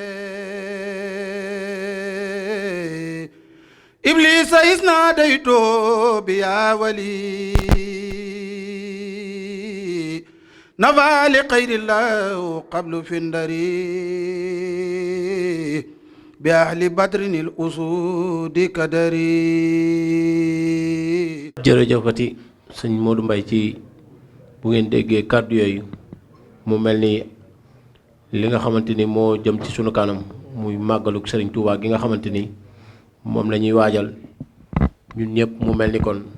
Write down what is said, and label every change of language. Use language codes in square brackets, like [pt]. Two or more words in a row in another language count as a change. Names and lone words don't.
[ar] إبليس إذ ناديته بيا ولي نفى لغير الله قبل فندري بأهل بدر الأسود كدري. [wo] jërëjëfati sëñ Modou Mbaye ci bu ngeen déggee kàddu yooyu mu mel ni li nga xamante ni moo jëm ci sunu kanam muy màggaluk Sëriñ Tuubaa gi nga xamante ni moom la ñuy waajal ñun ñëpp mu mel ni kon